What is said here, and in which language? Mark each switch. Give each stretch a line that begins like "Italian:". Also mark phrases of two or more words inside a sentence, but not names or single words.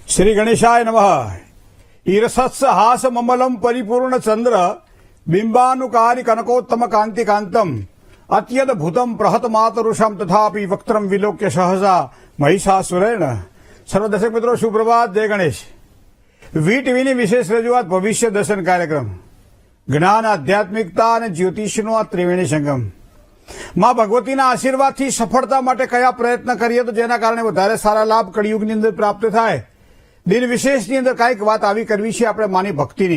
Sanskrit: श्री गणेशाय नमः। ईरसत्स हास ममलम परिपूर्ण चंद्र बिंबानुकारी कनकोत्तम कांति कांतम अत्यद्भुतम प्रहत मातरुषम तथापि वक्त्रम विलोक्य सहसा महिषासुरेण।
Hindi: सर्व दर्शक मित्रों सुप्रभात, जय गणेश।
Gujarati: વી ટીવીની વિશેષ રજૂઆત ભવિષ્ય દર્શન કાર્યક્રમ જ્ઞાન, આધ્યાત્મિકતા અને જ્યોતિષનો આ ત્રિવેણી સંગમ। માં ભગવતીના આશીર્વાદથી સફળતા માટે કયા પ્રયત્ન કરીએ તો જેના કારણે વધારે સારા લાભ કળિયુગની અંદર પ્રાપ્ત થાય। દિન વિશેષની અંદર કાંઈક વાત આવી કરવી છે આપણે માની ભક્તિની।